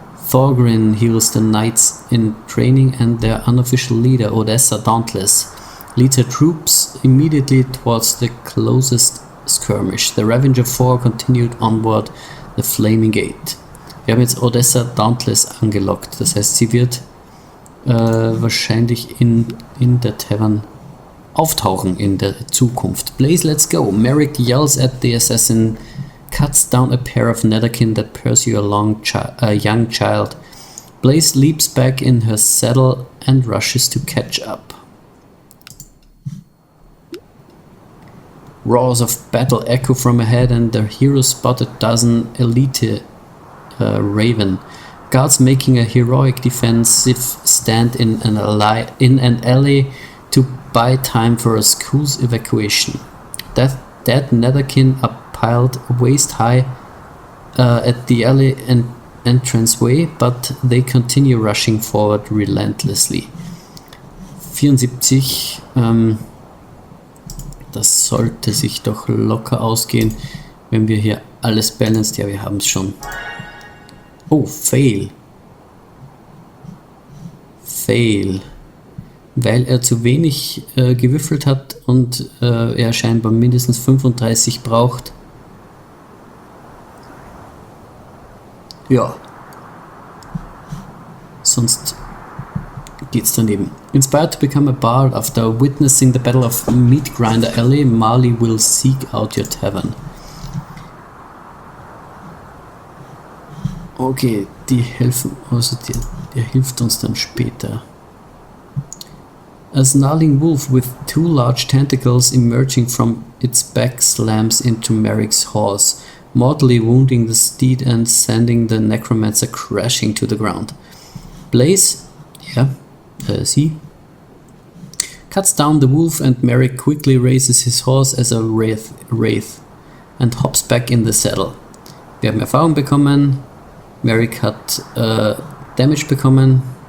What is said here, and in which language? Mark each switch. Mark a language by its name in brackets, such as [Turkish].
[English] Thorgrin heals the knights in training, and their unofficial leader, Odessa Dauntless, leads her troops immediately towards the closest skirmish. The Ravager 4 continued onward the Flaming Gate. [German] Wir haben jetzt Odessa Dauntless angelockt, das heißt, sie wird wahrscheinlich in der Tavern auftauchen in der Zukunft. [English] Blaze, let's go! Merrick yells at the assassin, cuts down a pair of netherkin that pursue a young child. Blaze leaps back in her saddle and rushes to catch up. Roars of battle echo from ahead, and the heroes spot a dozen elite raven. Guards making a heroic defensive stand in an alley to buy time for a school's evacuation. Dead netherkin are piled waist high at the alley entranceway, but they continue rushing forward relentlessly. [German] 74, das sollte sich doch locker ausgehen, wenn wir hier alles balanced. Ja, wir haben es schon. Oh, Fail. Fail. Weil er zu wenig gewürfelt hat und er scheinbar mindestens 35 braucht. Ja. Sonst geht's daneben. [English] Inspired to become a bard after witnessing the Battle of Meat Grinder Alley, Marley will seek out your tavern. [German] Okay, die helfen, also der hilft uns dann später. [English] A snarling wolf with 2 large tentacles emerging from its back slams into Merrick's horse, mortally wounding the steed and sending the necromancer crashing to the ground. Blaze, sie, cuts down the wolf and Merrick quickly raises his horse as a wraith and hops back in the saddle. [German] Wir haben Erfahrung bekommen. Merrick hat Damage bekommen.